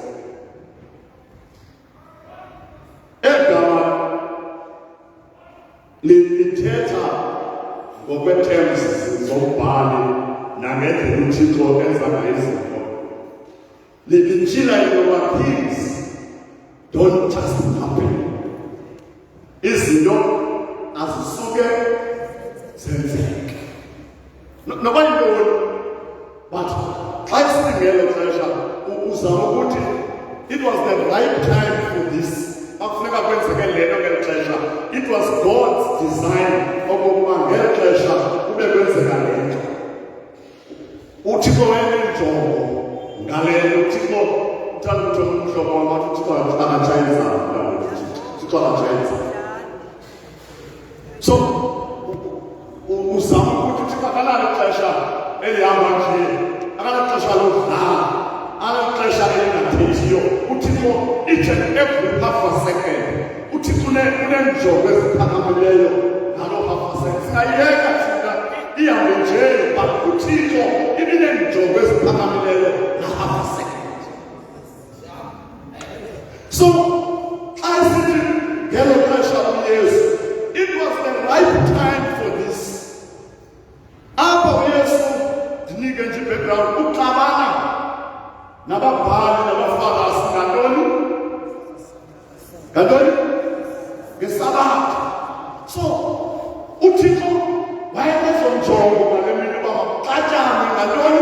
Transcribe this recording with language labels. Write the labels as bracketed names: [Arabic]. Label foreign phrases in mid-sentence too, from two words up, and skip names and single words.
[Xhosa] Egama lithetha ngokwe-terms zombhali nangendlela uThixo enza ngayo izinto. Litshila into yokuba [English] things don't just happen. [Xhosa] Izinto azisuke zenzeke. Noba yintoni, but xa isithi ngelo xesha uzama ukuthi [English] it was the right time for this. [Xhosa] Akufuneka kwenzeke le nto ngelo xesha. [English] It was God's design [Xhosa] okokuba ngelo xesha kube kwenzeka le nto. uThixo wayenenjongo ngale nto. uThixo uthanda ukuthi umhlobo wam athi uThixo akatshayisa uThixo akatshayisa. So uzama ukuthi uThixo akanalo ixesha elihamba nje, akanalo ixesha lokudlala, akanalo ixesha elingathethiyo. [English] uThixo each and every half a second uThixo [Xhosa] unenjongo eziphakamileyo ngalo [English] half a second. [Xhosa] Singayiyeka thina ihambe nje, but uThixo ibinenjongo eziphakamileyo na [English] half a second. [Xhosa] So xa sithi ngelo xesha uYesu, [English] it was the right time for this. [Xhosa] Apha uYesu ndinike nje background, uxabana nababhali nabaFarisi ngantoni? Ngesabatha. So uThixo wayenezonjongo ngale mini uba maxatshane ngantoni?